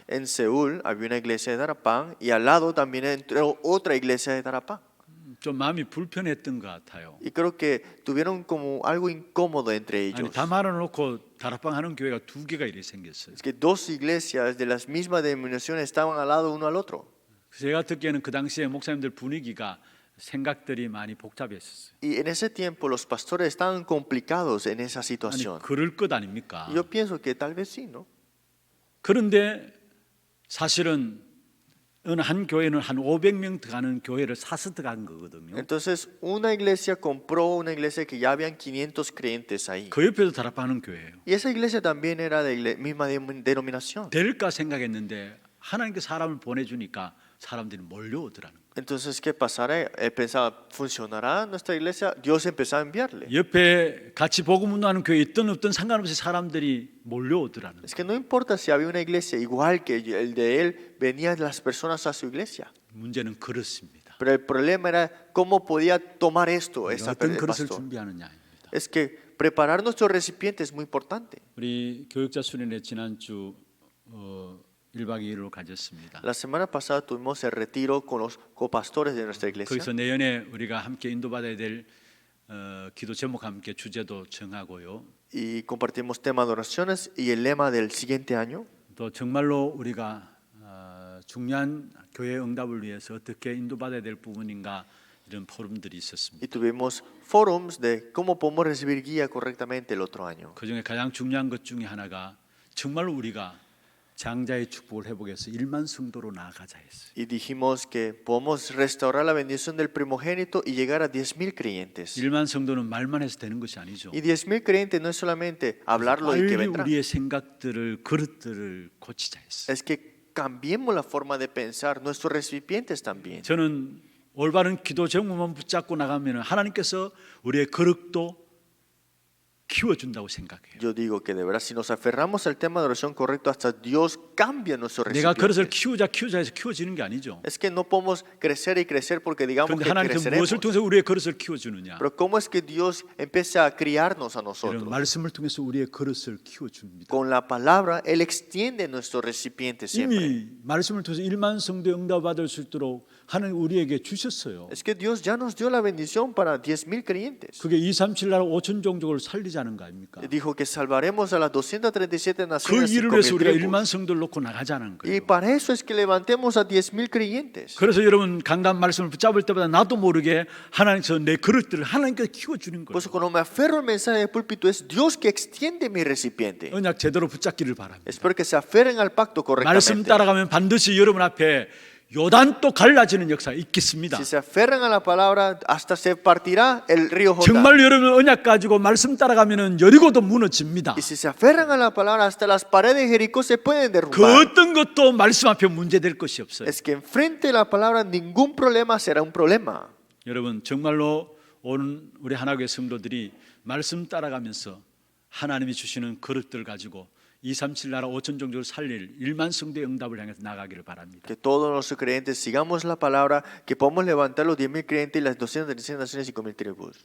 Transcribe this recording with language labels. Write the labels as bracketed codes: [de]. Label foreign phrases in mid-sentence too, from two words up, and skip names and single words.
[es] En Seúl había una iglesia de Darapán y al lado también entró otra iglesia de Darapán. [ko] 좀 마음이 불편했던 것 같아요. [es] Y creo que tuvieron como algo incómodo entre [ko] 아니 [es] ellos. [ko] 다 말아놓고 다락방하는 교회가 두 개가 이렇게 생겼어요. [es] Es que dos iglesias de las mismas denominaciones estaban al lado uno al otro. [ko] 제가 듣기에는 그 당시에 목사님들 분위기가 생각들이 많이 복잡했었어요. [es] Y en ese tiempo los pastores estaban complicados en esa [ko] 아니 [es] situación. [ko] 그럴 것 아닙니까? [es] Y yo pienso que tal vez sí, ¿no? [ko] 그런데 사실은 어느 한 교회는 한 500명 들어가는 교회를 사서 들어간 거거든요. [es] Entonces una iglesia compró una iglesia que ya habían 500 creyentes ahí. [ko] 그 옆에도 다락방하는 교회예요. [es] Y esa iglesia también era de la misma denominación. [ko] 될까 생각했는데 하나님께 사람을 보내주니까 사람들이 몰려오더라는 거예요. [es] Entonces, ¿qué pasará? Él pensaba, ¿funcionará nuestra iglesia? Dios empezó a enviarle. [ko] 옆에 같이 복음 운동하는 교회 있든 없든 상관없이 사람들이 몰려오더라는 [es] Es [ko] 거예요. [es] que no importa si había una iglesia igual que el de él, venían las personas a su iglesia. [ko] 문제는 그렇습니다. [es] Pero el problema era cómo podía tomar esto esa [ko] 어떤 [es] el [ko] 그릇을 [es] pastor. [ko] 준비하느냐입니다. [es] Es que preparar nuestro recipiente es muy importante. [ko] 우리 교육자 수련회 지난주 1박 2일로 가졌습니다. [es] La semana pasada tuvimos el retiro con los copastores de nuestra iglesia. [ko] 거기서 내년에 우리가 함께 인도받아야 될 기도 제목과 함께 주제도 정하고요. [es] Y compartimos tema de oraciones y el lema del siguiente año. [ko] 또 정말로 우리가 중요한 교회 응답을 위해서 어떻게 인도받아야 될 부분인가 이런 포럼들이 있었습니다. [es] Y tuvimos forums de cómo podemos recibir guía correctamente el otro año. [ko] 그중에 가장 중요한 것 중에 하나가 정말로 우리가 장자의 축복을 회복해서 1만 성도로 나아가자 했어요. [es] Y dijimos que podemos restaurar la bendición del primogénito y llegar a 10,000 creyentes. [ko] 1만 성도는 말만 해서 되는 것이 아니죠. [es] Y 10,000 creyentes no es solamente hablarlo y que [ko] 빨리 [es] vendrá. [ko] 우리의 생각들을 그릇들을 고치자 했어요. [es] Es que cambiemos la forma de pensar, nuestros recipientes también. [ko] 저는 올바른 기도 제목만 붙잡고 나가면 하나님께서 우리의 그릇도 키워준다고 생각해요. [es] Yo digo que de verdad, si nos aferramos al tema de oración correcto, hasta Dios cambia nuestros [ko] 내가 그릇을 [es] recipientes. [ko] 키우자 해서 키워지는 게 아니죠. [es] Es que no podemos crecer y crecer porque digamos [ko] 그런데 [es] que [ko] 하나님께서 [es] creceremos. [ko] 무엇을 통해서 우리의 그릇을 키워주느냐? [es] Pero ¿cómo es que Dios empieza a criarnos a [ko] 이런 [es] nosotros? [ko] 말씀을 통해서 우리의 그릇을 키워줍니다. [es] Con la palabra, Él extiende nuestros recipientes siempre. [ko] 이미 말씀을 통해서 1만 성도 응답받을 수 있도록 하나님 우리에게 주셨어요. [es] Es que Dios ya nos dio la bendición para 10,000 creyentes. [ko] 그게 237 나라 5천 종족을 살리자는 거 아닙니까? [es] Dijo que salvaremos a las 237 [ko] 그 [es] naciones y [ko] 일을 위해서 [es] 5,000 [ko] 우리가 [es] tribus. [ko] 1만 성도를 놓고 나가자는 [es] Y [ko] 거예요. [es] para eso es que levantemos a 10,000 creyentes. [ko] 그래서 여러분 강단 말씀을 붙잡을 때마다 나도 모르게 하나님께서 내 그릇들을 하나님께서 키워주는 [es] Por [ko] 거예요. [es] eso cuando me aferro al mensaje del púlpito es Dios que extiende mi recipiente. [ko] 언약 제대로 붙잡기를 바랍니다. [es] Espero que se aferren al pacto [ko] 말씀 [es] correctamente. [ko] 따라가면 반드시 여러분 앞에 요단도 갈라지는 역사가 있겠습니다. [es] Si se aferran a la palabra, hasta se partirá el río Jordán. [ko] 정말 여러분 언약 가지고 말씀 따라가면은 여리고도 무너집니다. [es] Y si se aferran a la palabra, hasta las paredes de Jericó se pueden [ko] 그 [es] derrumbar. [ko] 어떤 것도 말씀 앞에 문제될 것이 없어요. [es] Es que enfrente de la palabra ningún problema será un problema. [ko] 여러분 정말로 오늘 우리 하나교회 성도들이 말씀 따라가면서 하나님이 주시는 그릇들 가지고 237 나라 5천 종족을 살릴 1만 성도의 응답을 향해서 나가기를 바랍니다. [es] Que todos nuestros creyentes sigamos la palabra, que podamos levantar los 10,000 creyentes y las 236 naciones y 5,000 tribus.